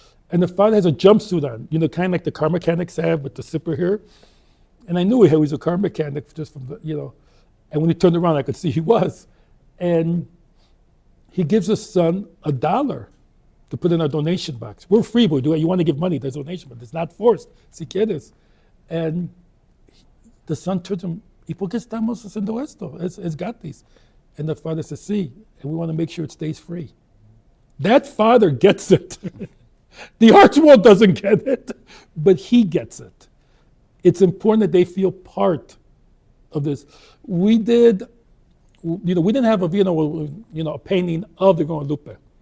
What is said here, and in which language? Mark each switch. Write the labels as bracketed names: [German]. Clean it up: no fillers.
[English] And the father has a jumpsuit on, kind of like the car mechanics have with the zipper here. And I knew he was a car mechanic just from the, And when he turned around, I could see he was. And he gives his son $1 to put in our donation box. We're free, but you want to give money, there's donation, but it's not forced. [Spanish] Si quieres. [English] And the son turns to him, [Spanish] ¿Y por qué estamos haciendo esto? Es gratis. [English] And the father says, sí, and we want to make sure it stays free. That father gets it. The arts world doesn't get it, but he gets it. It's important that they feel part of this. We didn't have a painting of the Guadalupe.